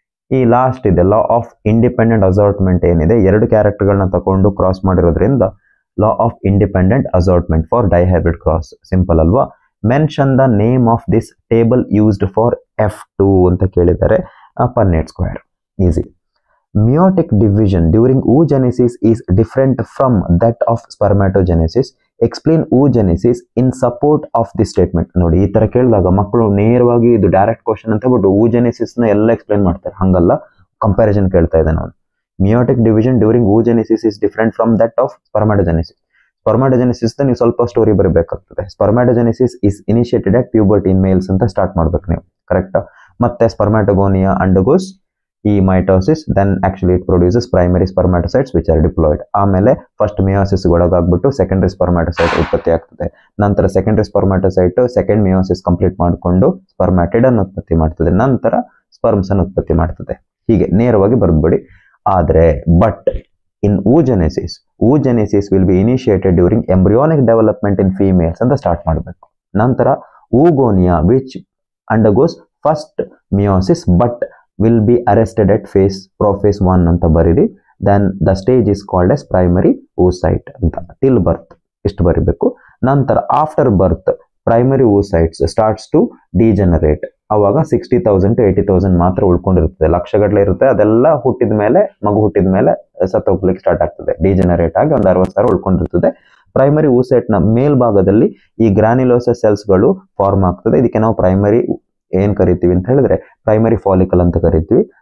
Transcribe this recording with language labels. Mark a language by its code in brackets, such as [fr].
[kn] ಈ ಲಾಸ್ಟ್ ಇದೆ law of independent assortment ಏನಿದೆ, 2 ಕ್ಯಾರೆಕ್ಟರ್ಗಳನ್ನ ತಗೊಂಡು ಕ್ರಾಸ್ ಮಾಡಿರೋದ್ರಿಂದ law of independent assortment for dihybrid cross. Simple ಅಲ್ವಾ? [en] mention the name of this table used for F2 [kn] ಅಂತ ಕೇಳಿದ್ದಾರೆ. [en] Punnett square, easy. Meiotic division during oogenesis is different from that of spermatogenesis. Explain oogenesis in support of this statement. [kn] ನೋಡಿ, ಈ ತರ ಕೇಳಿದಾಗ ಮಕ್ಕಳು ನೇರವಾಗಿ ಇದು ಡೈರೆಕ್ಟ್ ಕ್ವಶನ್ ಅಂತ ಬಿಟ್ಟು oogenesis ನ ಎಲ್ಲ ಎಕ್ಸ್ಪ್ಲೈನ್ ಮಾಡ್ತಾರೆ. ಹಂಗಲ್ಲ, ಕಂಪ್ಯಾರಿಸನ್ ಕೇಳ್ತಾ ಇದ್ದಾನೆ ಅವನು. [en] Meiotic division during oogenesis is different from that of spermatogenesis. [kn] ಸ್ಪರ್ಮಾಟೋಜೆನೆಸಿಸ್ ನೀವು ಸ್ವಲ್ಪ story ಬರಬೇಕಾಗ್ತದೆ. [en] spermatogenesis is initiated at puberty in males [kn] ಅಂತ ಸ್ಟಾರ್ಟ್ ಮಾಡ್ಬೇಕು ನೀವು, ಕರೆಕ್ಟಾ? [en] ಮತ್ತೆ spermatogonia undergoes ಈ mitosis, then actually it produces primary spermatocytes which are diploid. [kn] ಆಮೇಲೆ ಫಸ್ಟ್ ಮಿಯೋಸಿಸ್ ಒಳಗಾಗ್ಬಿಟ್ಟು ಸೆಕೆಂಡರಿ ಸ್ಪರ್ಮಾಟೋಸೈಟ್ ಉತ್ಪತ್ತಿ ಆಗ್ತದೆ. ನಂತರ ಸೆಕೆಂಡರಿ ಸ್ಪರ್ಮಾಟೋಸೈಟ್ ಸೆಕೆಂಡ್ ಮಿಯೋಸಿಸ್ ಕಂಪ್ಲೀಟ್ ಮಾಡಿಕೊಂಡು ಸ್ಪರ್ಮ್ಯಾಟಿಡ್ ಅನ್ನು ಉತ್ಪತ್ತಿ ಮಾಡ್ತದೆ, ನಂತರ ಸ್ಪರ್ಮ್ಸ್ ಅನ್ನು ಉತ್ಪತ್ತಿ ಮಾಡ್ತದೆ. ಹೀಗೆ ನೇರವಾಗಿ ಬರೆದ್ಬಿಡಿ. [en] ಆದರೆ but in oogenesis will be initiated during embryonic development in females [kn] ಅಂತ ಸ್ಟಾರ್ಟ್ ಮಾಡಬೇಕು. [en] ನಂತರ oogonia which undergoes first meiosis but will be arrested at prophase 1 [kn] ಅಂತ ಬರೀರಿ. [en] then the stage is called as primary oocyte ಅಂತ. till birth [kn] ಇಷ್ಟು ಬರಿಬೇಕು. [en] ನಂತರ after birth primary oocytes starts to degenerate. [kn] ಅವಾಗ 60,000 to 80,000 ಮಾತ್ರ ಉಳ್ಕೊಂಡಿರ್ತದೆ, ಲಕ್ಷಗಟ್ಟಲೆ ಇರುತ್ತೆ. ಅದೆಲ್ಲ ಮಗು ಹುಟ್ಟಿದ ಮೇಲೆ ಸತ್ತೋಗ್ಲಿಕ್ಕೆ ಸ್ಟಾರ್ಟ್ ಆಗ್ತದೆ, ಡಿಜೆನರೇಟ್ ಆಗಿ ಒಂದು 60,000 ಉಳ್ಕೊಂಡಿರ್ತದೆ. ಪ್ರೈಮರಿ oocyte ನ ಮೇಲ್ಭಾಗದಲ್ಲಿ ಈ ಗ್ರಾನ್ಯುಲೋಸಸ್ ಸೆಲ್ಸ್ಗಳು ಫಾರ್ಮ್ ಆಗ್ತದೆ. ಇದಕ್ಕೆ ನಾವು ಪ್ರೈಮರಿ ಏನ್ ಕರಿತೀವಿ ಅಂತ ಹೇಳಿದ್ರೆ ಪ್ರೈಮರಿ ಫಾಲಿಕಲ್ ಅಂತ ಕರಿತೀವಿ.